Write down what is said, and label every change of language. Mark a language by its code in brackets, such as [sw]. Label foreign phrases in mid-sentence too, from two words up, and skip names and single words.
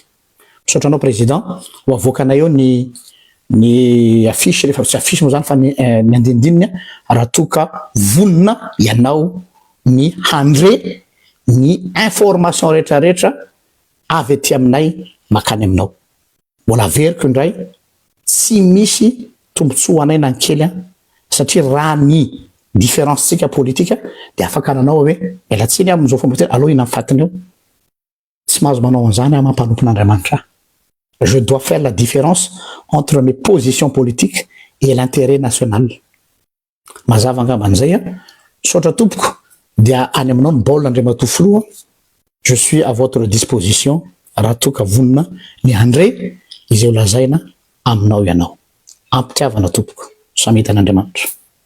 [mg] Misaotra anao président ho avoakanay eo ny affiche rehefa tsy affiche moa zany fa ny andindininy raha toa ka vonona ianao ny handre ny information rehetrarehetra avy aty aminay makany aminao. Mbola averiko indray tsy misy tombontsoa anay na kely satria raha ny différence tsika politika dia afaka nanao hoe elatsiny amin'izao fomba tena aloha ina mifatiny eo tsy mahazo manao an'izany mampanompon'Andriamanitra. [fr] Je dois faire la différence entre mes positions politiques et l'intérêt national. [mg] Mazava angamba an'izay saotra tompoko dia any aminao ny baolina Andriamatoa filoha. [fr] Je suis à votre disposition [mg] raha toa ka vonona ny handre izay ho lazaina aminao ianao. Ampitiavana tompoko. Samy hitan'Andriamanitra.